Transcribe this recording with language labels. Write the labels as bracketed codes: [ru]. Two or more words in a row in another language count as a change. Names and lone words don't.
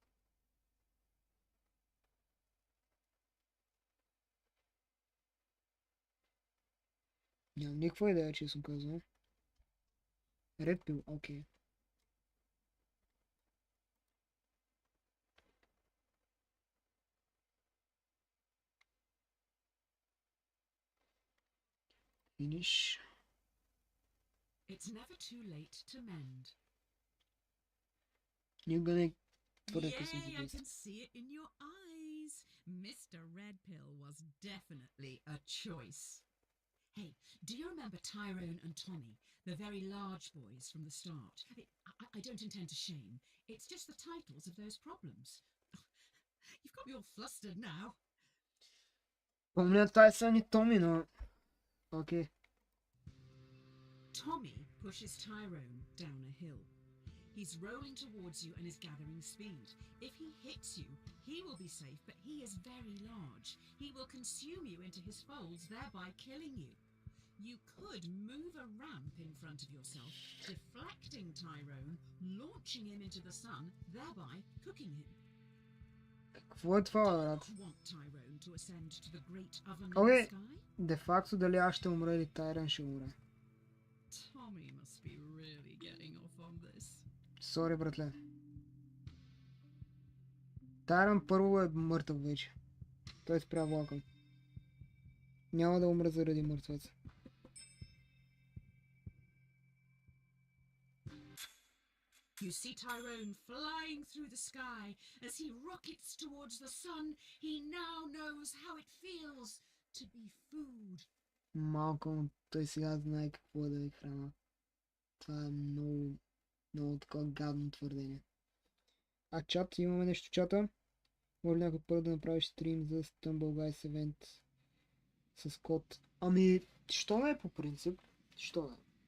[bg] Нямам никаква идея, честно казвам. [en] Red pill, окей. Finish. It's never too late to mend. [bg] Никога не е твърде късно за [en] Yay, I [bg] действие. [en] can see it in your eyes. Mr. Red Pill was definitely a choice. Hey, do you remember Tyrone and Tommy, the very large boys from the start? I don't intend to shame. It's just the titles of those problems. You've got me all flustered now. [bg] Помня Тайсън и Томи, но... Окей. [en] Tommy pushes Tyrone down a hill. He's rolling towards you and is gathering speed. If he hits you, he will be safe, but he is very large. He will consume you into his folds, thereby killing you. You could move a ramp in front of yourself, deflecting Tyrone, launching him into the sun, thereby cooking him. [bg] Какво е това, брат? [en] Want Tyrone to ascend to the great oven in [bg] Окей. [en] the sky? [bg] Де факто дали аз ще умра или Тайран ще умре. [en] Tommy must be really getting off on this. [bg] Сори, братле. Тайран първо е мъртъв вече. Той спря влака. Няма да умре заради мъртвеца. [en] You see Tyrone flying through the sky. As he rockets towards the sun, he now knows how it feels to be food. [bg] Малко, той сега знае какво е да е храна. Това е много, много такова гадно твърдение. А чат, имаме нещо в чата. Може ли някой първо да направиш стрим за Stumble Guys Event с код? Ами, що не е по принцип? Що не?